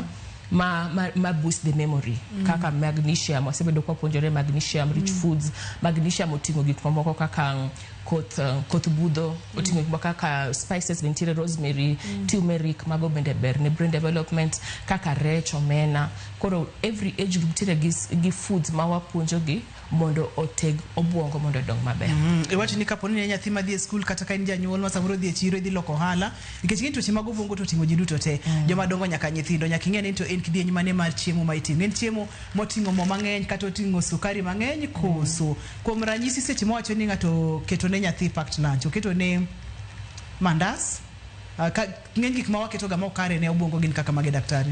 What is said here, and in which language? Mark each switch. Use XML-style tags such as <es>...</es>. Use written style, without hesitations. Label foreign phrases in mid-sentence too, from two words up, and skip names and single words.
<luo>ma</luo> <en>boost the memory</en> <luo>kaka magnesium wasebedo kwa puonjore</luo> <en>magnesium rich foods</en> <luo>magnesium oting'o gik mamoko kaka koth budho oting'o gik kaka spices ventire</luo> <en>rosemary turmeric</en> <luo>mago bende ber ne</luo> <en>brain development</en> <luo>kaka rech omena koro</luo> <en>every age group</en> <luo>tire gi foods ma wapuonjo gi mondo oteg obwongo mondo dong maber iwacho ni kaponi ne nyathi madhi e skul kata ka in janyuol ma samoro dhi e chiro dhi loko hala nikech ng'eny tuoche mag obwongo to ting'o ji duto te joma dongo nyaka nyithindo nyaka ing'e ni to en kidieny mane mar chiemo ma iting'o en chiemo moting'o mo mang'eny kata oting'o sukari mang'eny koso kuom ranyisi seche mowacho ni ng'ato keto ne nyathi</luo> <en>packed lunch</en> <luo>oketo ne mandas ng'eny gik ma waketo ga mokare ne obwongo gin kaka mage daktari</luo>